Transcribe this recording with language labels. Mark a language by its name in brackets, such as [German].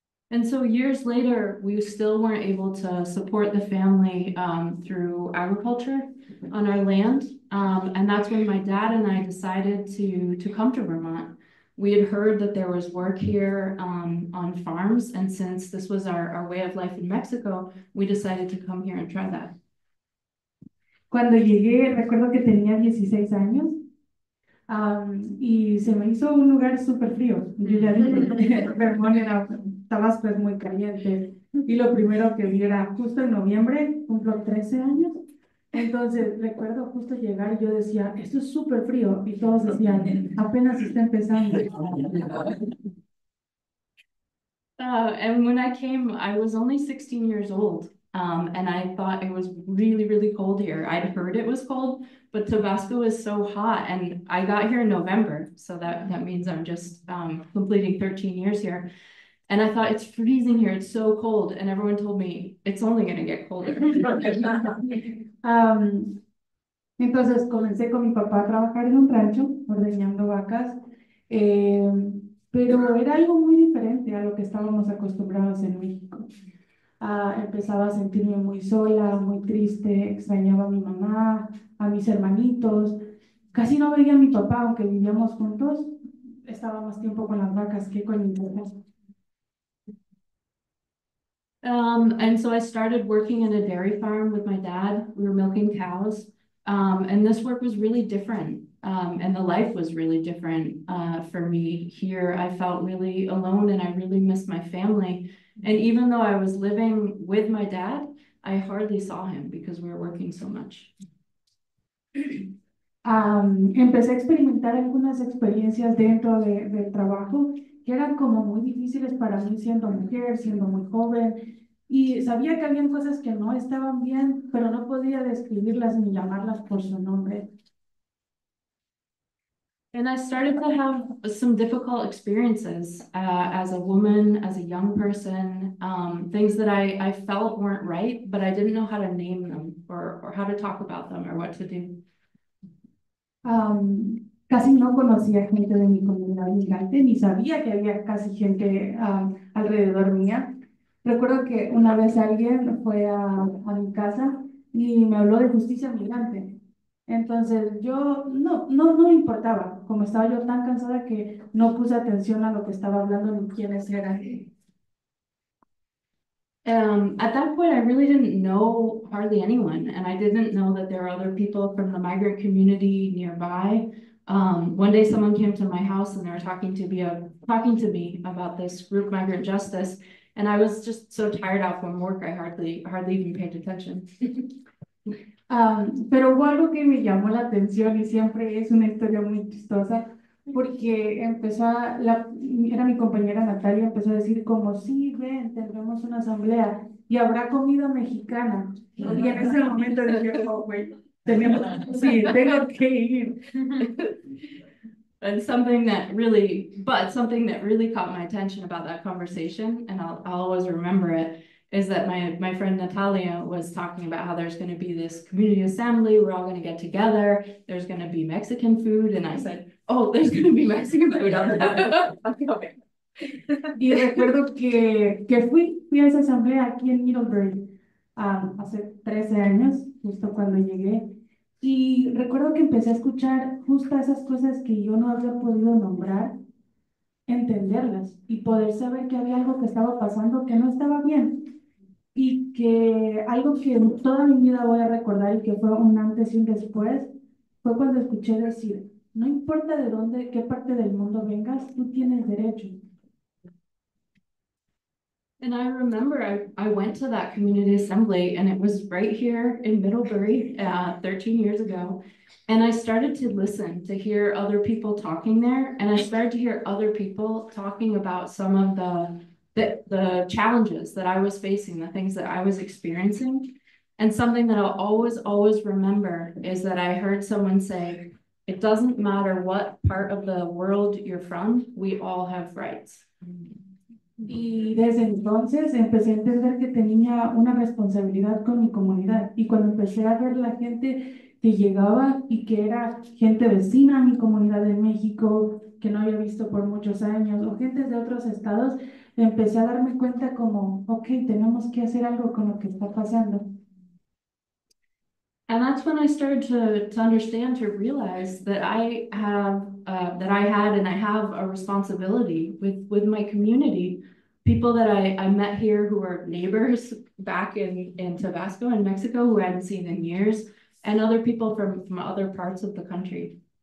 [English] And so years later, we still weren't able to support the family through agriculture on our land. And that's when my dad and I decided to come to Vermont. We had heard that there was work here on farms. And since this was our way of life in Mexico, we decided to come here and try that. [Spanish] Cuando llegué, recuerdo que tenía 16 años. Y se me hizo un lugar súper frío. Yo ya dije, Vermont Tabasco es muy caliente. Y lo primero que vi era justo en noviembre, cumplo 13 años. Entonces recuerdo justo llegar y yo decía, esto es súper frío. Y todos decían, apenas está empezando. [English] And when I came, I was only 16 years old. And I thought it was really, really cold here. I'd heard it was cold, but Tabasco is so hot. And I got here in November. So that means I'm just completing 13 years here. And I thought, it's freezing here. It's so cold. And everyone told me, it's only going to get colder. [Spanish] Entonces comencé con mi papá a trabajar en un rancho, ordeñando vacas. Pero era algo muy diferente a lo que estábamos acostumbrados en México. Empezaba a sentirme muy sola, muy triste, extrañaba a mi mamá, a mis hermanitos. Casi no veía a mi papá, aunque vivíamos juntos. Estaba más tiempo con las vacas que con mi papá. [English] And so I started working in a dairy farm with my dad. We were milking cows. And this work was really different. And the life was really different for me here. I felt really alone and I really missed my family. And even though I was living with my dad, I hardly saw him because we were working so much. [Spanish] Empecé a experimentar algunas experiencias dentro del trabajo que eran como muy difíciles para mí siendo mujer, siendo muy joven. Y sabía que habían cosas que no estaban bien, pero no podía describirlas ni llamarlas por su nombre. [English] And I started to have some difficult experiences as a woman, as a young person, things that I felt weren't right, but I didn't know how to name them or how to talk about them or what to do. [Spanish] Casi no conocía gente de mi comunidad migrante, ni sabía que había casi gente alrededor mía. Recuerdo que una vez alguien fue a mi casa y me habló de justicia migrante. Entonces yo no me importaba, como estaba yo tan cansada que no puse atención a lo que estaba hablando ni quiénes eran. [English] At that point, I really didn't know hardly anyone, and I didn't know that there were other people from the migrant community nearby. One day someone came to my house and they were talking to me about this group migrant justice. And I was just so tired out from work, I hardly even paid attention. [Spanish] Pero hubo algo que me llamó la atención y siempre es una historia muy chistosa porque era mi compañera Natalia, empezó a decir como, sí, ven, tendremos una asamblea y habrá comida mexicana. Y en ese momento dije, oh, güey, sí, tengo que ir. [English] And something that really caught my attention about that conversation, and I'll always remember it, is that my friend Natalia was talking about how there's going to be this community assembly, we're all going to get together, there's going to be Mexican food, and I said, oh, there's going to be Mexican food on that. [Spanish] Y recuerdo que fui a esa asamblea aquí en Middlebury hace 13 años, justo cuando llegué. Y recuerdo que empecé a escuchar justo esas cosas que yo no había podido nombrar, entenderlas y poder saber que había algo que estaba pasando que no estaba bien. Y que algo que toda mi vida voy a recordar y que fue un antes y un después, fue cuando escuché decir, no importa de dónde, qué parte del mundo vengas, tú tienes derecho. [English] And I remember I went to that community assembly and it was right here in Middlebury 13 years ago. And I started to listen to hear other people talking there. And I started to hear other people talking about some of the challenges that I was facing, the things that I was experiencing. And something that I'll always remember is that I heard someone say, it doesn't matter what part of the world you're from, we all have rights. [Spanish] Y desde entonces empecé a entender que tenía una responsabilidad con mi comunidad. Y cuando empecé a ver la gente que llegaba y que era gente vecina a mi comunidad de México, que no había visto por muchos años, o gente de otros estados, empecé a darme cuenta como, ok, tenemos que hacer algo con lo que está pasando. [English] And that's when I started to understand, to realize that I had and I have a responsibility with my community, people that I met here who are neighbors back in Tabasco and Mexico who I hadn't seen in years, and other people from other parts of the country.